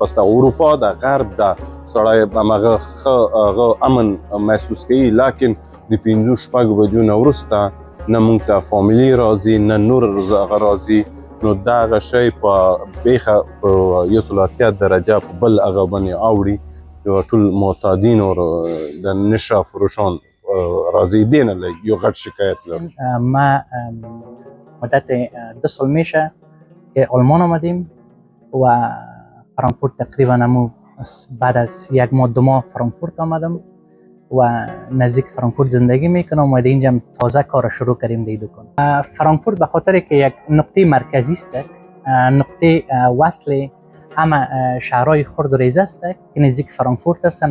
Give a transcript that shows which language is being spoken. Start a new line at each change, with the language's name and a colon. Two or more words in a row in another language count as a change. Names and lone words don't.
Pashto: پس د اروپا د غرب ده سړی همغه ښه امن محسوس کوي لیکن د 5-6 بجو نه وروسته نه موږ ته فامیلي راځي نه نور هغه راځي نو دا هغه شی په بیخه په 180 درجه په بل هغه باندې اوړي چې ټول معتادین او د نشه فروشان راځي دې نه یو غټ شکایت لرم.
Persian: ما مدت 2 سال میشه که آلمان آمدیم و فرانکفورت تقریبا همون بعد از 1 ماه 2 ماه فرانکفورت آمدم و نزدیک فرانکفورت زندگی میکنم. اومده اینجا تازه کار شروع کردیم در دکان. فرانکفورت به خاطر که یک نقطه مرکزی است، نقطه وصل همه شهرهای خرد و ریز است که نزدیک فرانکفورت هستند.